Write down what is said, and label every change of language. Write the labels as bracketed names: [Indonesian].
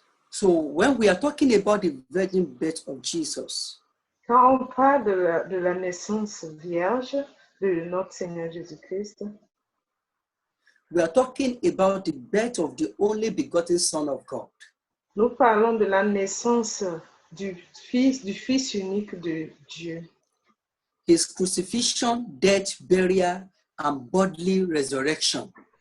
[English] So when we are talking about the virgin birth of Jesus, [French] Quand on parle de la naissance vierge de notre Seigneur Jésus-Christ, [English] we are talking about the birth of the only begotten Son of God. [French] nous parlons de la naissance du Fils unique de Dieu. [English] His crucifixion, death, burial, and bodily resurrection.